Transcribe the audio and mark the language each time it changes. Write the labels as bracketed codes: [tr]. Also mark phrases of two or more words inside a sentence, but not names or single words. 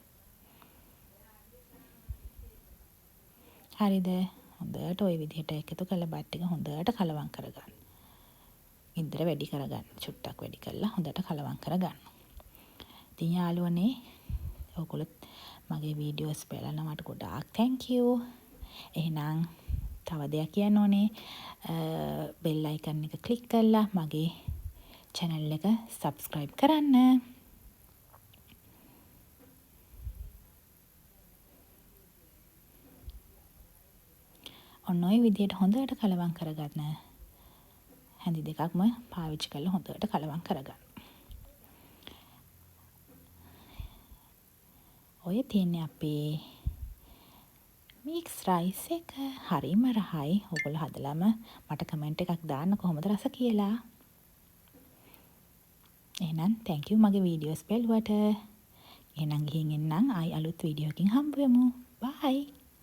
[si] හරිද? හොඳට ওই විදිහට එකතු කරලා බත් ටික හොඳට කලවම් කරගන්න. ඉන්ද්‍ර වැඩි කරගන්න. චුට්ටක් වැඩි කරලා හොඳට කලවම් කරගන්න. ඉතින් යාළුවනේ ඔයගොල්ලෝ මගේ වීඩියෝස් බලනවට ගොඩාක් [en] thank you. [si] එහෙනම් තව දෙයක් කියන්න ඕනේ. [en] bell icon [si] එක ක්ලික් කරලා මගේ channel එක subscribe කරන්න. ඔන්න ඔය විදිහට හොඳට කලවම් කරගන්න. හැඳි දෙකක්ම පාවිච්චි කරලා හොඳට කලවම් කරගන්න. ඔය තියෙන්නේ අපේ [en] mix rice [si] එක. හරිම රහයි. ඔයගොල්ලෝ හදලාම මට කමෙන්ට් එකක් දාන්න කොහොමද රස කියලා. එහෙනම් [en] thank you [si] මගේ වීඩියෝස් බලුවට. එහෙනම් ගිහින් එන්නම් ආයි අලුත් වීඩියෝ එකකින් හම්බ වෙමු. [en] bye.